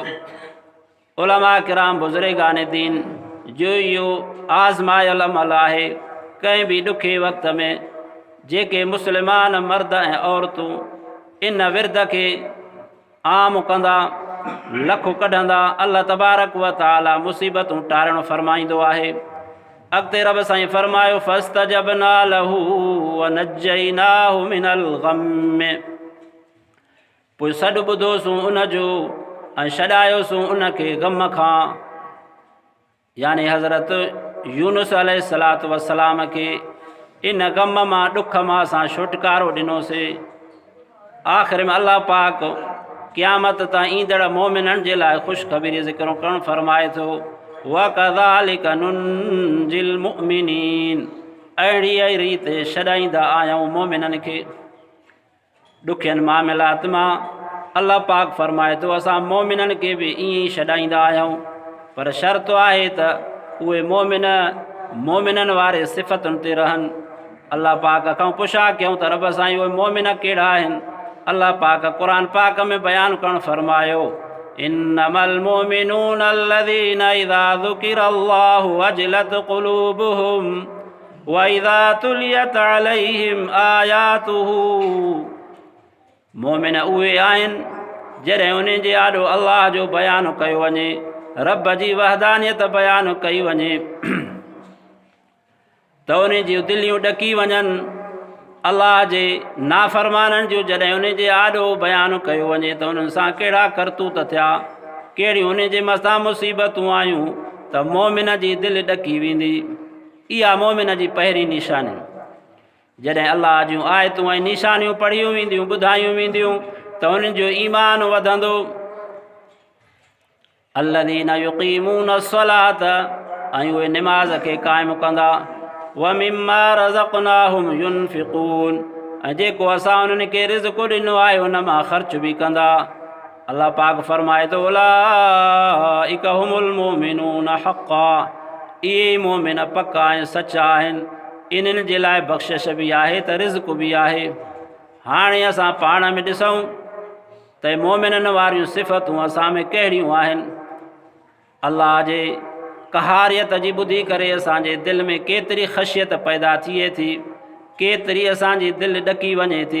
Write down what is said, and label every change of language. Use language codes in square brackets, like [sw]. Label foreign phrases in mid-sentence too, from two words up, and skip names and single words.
[sd] उलमा किराम बुज़ुर्गान दीन जो इहो आज़मायल अमल आहे। कंहिं बि ॾुखे वक़्त में जेके मुस्लमान मर्द ऐं औरतूं इन विर्द खे आम कंदा, लखु कढंदा, अल्लाह तबारक व तआला मुसीबतूं टारणु फरमाईंदो आहे। अॻिते रब साईं फरमायो, [ar] فاستجبنا له ونجيناه من الغم. [sd] पोइ सॾु ॿुधोसूं उनजो ऐं छॾायोसूं उनखे ग़म खां, यानी हज़रत यूनुस [ar] عليه الصلاة والسلام [sd] खे इन ग़म मां ॾुख मां असां छुटकारो ॾिनोसीं। आख़िर में अल्लाह पाक क़यामत ताईं ईंदड़ मोमिननि जे लाइ ख़ुशख़बरी ज़िक्र करणु फरमाए थो, [ar] وكذلك ننجي المؤمنين. [sd] अहिड़ी रीति छॾाईंदा आहियूं मोमिननि खे ॾुखियनि मामलात मां। अल्लाह पाक फरमाए थो असां मोमिननि खे बि ईअं ई छॾाईंदा आहियूं, पर शर्त आहे त उहे मोमिननि वारे सिफ़तुनि ते रहनि। अल्लाह पाक खां पुछा कयूं त रब साईं उहे मोमिन कहिड़ा आहिनि? अल्लाह पाक क़ुरान पाक में बयानु करणु फरमायो, [ar] إنما المؤمنون الذين إذا ذكر الله وجلت قلوبهم وإذا تليت عليهم آياته. [sd] मोमिन उहे आहिनि जॾहिं उन जे आॾो अल्लाह जो बयानु कयो वञे, रब जी वहदानियत बयानु कई वञे त उन जूं दिलियूं ॾकी वञनि। अल्लाह जे नाफ़रमाननि जो जॾहिं उन जे आॾो बयानु कयो वञे त उन्हनि सां कहिड़ा करतूत थिया, कहिड़ियूं उन जे मथां मुसीबतूं आयूं त मोमिन जी दिलि ॾकी वेंदी। इहा मोमिन जी पहिरीं निशानी। जॾहिं अल्लाह जूं आयतूं ऐं निशानियूं पढ़ियूं वेंदियूं, ॿुधायूं वेंदियूं त उन्हनि जो ईमान वधंदो। [ar] الذين يقيمون الصلاة, [sd] ऐं उहे निमाज़ खे क़ाइमु कंदा, [ar] ومما رزقناهم ينفقون, [sd] ऐं जेको असां उन्हनि खे रिज़्क़ ॾिनो आहे उन मां ख़र्च बि कंदा। अल्लाह पाक फरमाए थो, [ar] أولئك هم المؤمنون حقا. [sd] इहे मोमिन पक्का ऐं सचा आहिनि, इन्हनि जे लाइ बख़्शिश बि आहे त रिज़्क़ बि आहे। हाणे असां पाण में ॾिसूं त मोमिननि वारियूं सिफ़तूं असां में कहिड़ियूं आहिनि। अल्लाह जे कहारियत जी ॿुधी करे असांजे दिलि में केतिरी ख़शियत पैदा थिए थी, केतिरी असांजी दिलि ॾकी वञे थी।